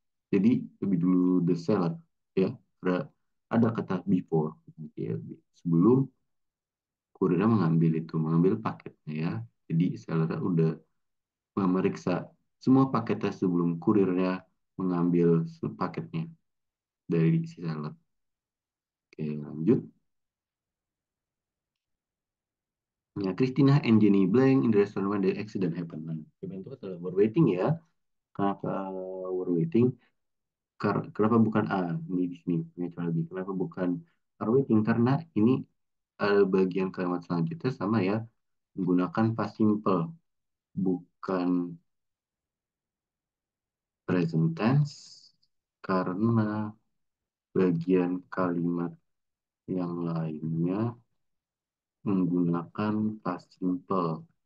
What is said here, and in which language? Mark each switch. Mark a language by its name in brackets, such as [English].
[Indonesian] Jadi lebih dulu [English] the seller [Indonesian] ya. Ada kata before ya, sebelum kurirnya mengambil paketnya ya. Jadi seller udah memeriksa semua paketnya sebelum kurirnya mengambil paketnya dari si seller. Oke, lanjut. [English] Ya, Christina and Jenny blank in the restaurant when the accident happened. [Indonesian] Nah, itu adalah [English] were waiting [Indonesian] ya. Kenapa were waiting? Kenapa bukan A? Ini di sini punya cara lagi. Kenapa bukan [English] are waiting? [Indonesian] Karena ini bagian kalimat selanjutnya sama ya, menggunakan past simple, bukan present tense, karena bagian kalimat yang lainnya menggunakan past simple.